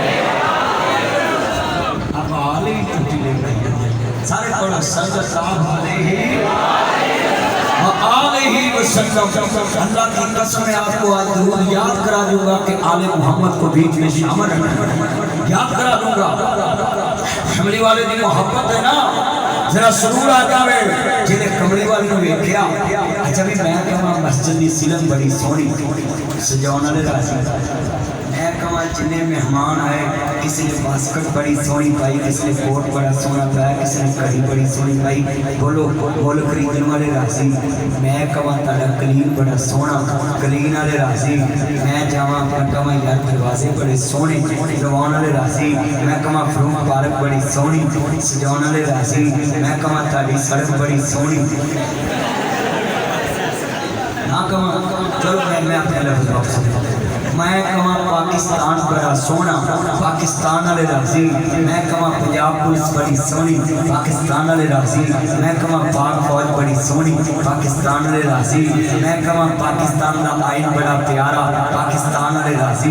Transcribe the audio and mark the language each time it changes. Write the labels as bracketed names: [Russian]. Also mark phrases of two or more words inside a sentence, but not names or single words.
[Punjabi] اب آلے ہی ٹوٹی لے گئی سارے پڑھا [Arabic] صلی اللہ علیہ وآلہ وسلم، [Punjabi] اللہ کی قسم ہے آپ کو آج ضرور یاد کرا دوں گا کہ آل محمد کو بیچ میں شامل رکھنا، یاد کرا دوں گا، کملی والے دی محبت ہے نا، ذرا سرور آ جاوے جنہیں کملی والی نو ویکھیا، اچھا بھی میں کہاں مسجد دی سیلنگ بڑی سونی سجاؤن والے راضی میں کہا جنے مہمان آئے، کسی نے باسکٹ بڑی سوہنی پائی، کسی نے کوٹ بڑا سوہنا پایا، کسی نے گھڑی بڑی سوہنی پائی. بولو بول خریدنے والے راضی۔ میں کہا تاڑا قالین بڑا سوہنا، قالین والے راضی. میں جاواں کہا یار دروازے بڑے سوہنے، دربان والے راضی. میں کہا فروٹ پارک بڑی سوہنی، سجانے والے راضی. میں کہا تاڑی سڑک بڑی سوہنی نا کہا. چلو میں اپنے لفظ واپس میں کہا پاکستان بڑا سوہنا، پاکستان والے راضی. میں کہا پنجاب پولیس بڑی سوہنی، پاکستان والے راضی. میں کہا پاک فوج بڑی سوہنی، پاکستان والے راضی. میں کہا پاکستان کا آئین بڑا پیارا، پاکستان والے راضی.